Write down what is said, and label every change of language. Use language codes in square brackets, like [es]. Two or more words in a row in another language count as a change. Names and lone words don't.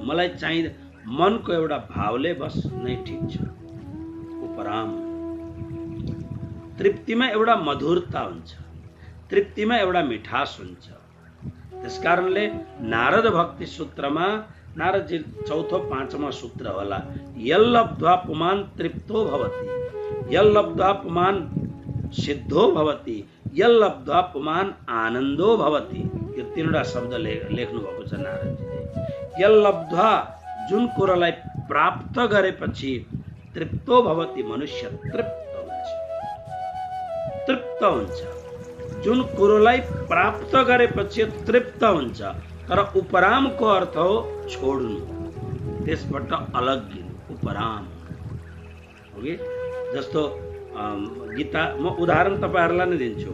[ne] मलाई चाहिँदैन मनको एउटा भावले बस नै ठिक छ। उपराम तृप्तिमा एउटा मधुरता हुन्छ, तृप्तिमा एउटा मिठास हुन्छ। त्यसकारणले नारद भक्ति सूत्रमा नारदजी चौथो पाँचमा सूत्र होला, [sa] यल्लब्ध्वा पुमान् तृप्तो भवति, यल्लब्ध्वा पुमान् सिद्धो भवति, यल्लब्ध्वा पुमान् आनन्दो भवति। [ne] यो तीनवटा शब्द लेख्नु भएको छ नारदजीले। यल्लब्ध्वा जुन कुरोलाई प्राप्त गरेपछि [sa] तृप्तो भवति, [ne] मनुष्य तृप्त हुन्छ, तृप्त हुन्छ। जुन कुरोलाई प्राप्त गरेपछि तृप्त हुन्छ। तर उपरामको अर्थ हो छोड्नु, त्यसबाट अलग लिनु, उपराम हो कि। जस्तो गीता, म उदाहरण तपाईहरुलाई नै दिन्छु।